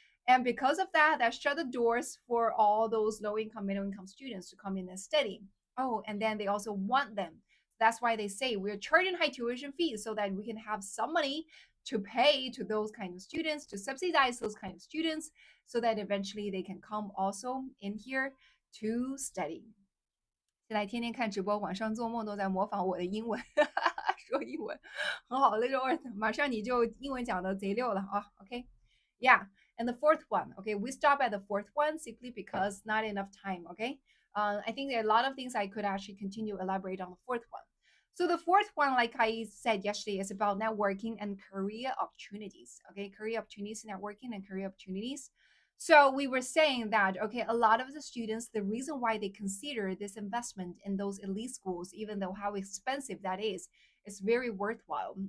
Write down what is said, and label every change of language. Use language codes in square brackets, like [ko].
[en] And because of that, that shut the doors for all those low income, middle income students to come in and study. Oh, and then they also want them. That's why they say we're charging high tuition fees so that we can have some money to pay to those kind of students, to subsidize those kind of students, so that eventually they can come also in here to study. [zh] 现在天天看直播，晚上做梦都在模仿我的英文，说英文很好的肉，马上你就英文讲的贼溜了啊。 [en] OK， yeah. And the fourth one, okay, we stop at the fourth one simply because not enough time. Okay, I think there are a lot of things I could actually continue elaborate on the fourth one. So the fourth one, like I said yesterday, is about networking and career opportunities. Okay, career opportunities, networking, and career opportunities. So we were saying that, okay, a lot of the students, the reason why they consider this investment in those elite schools, even though how expensive that is very worthwhile.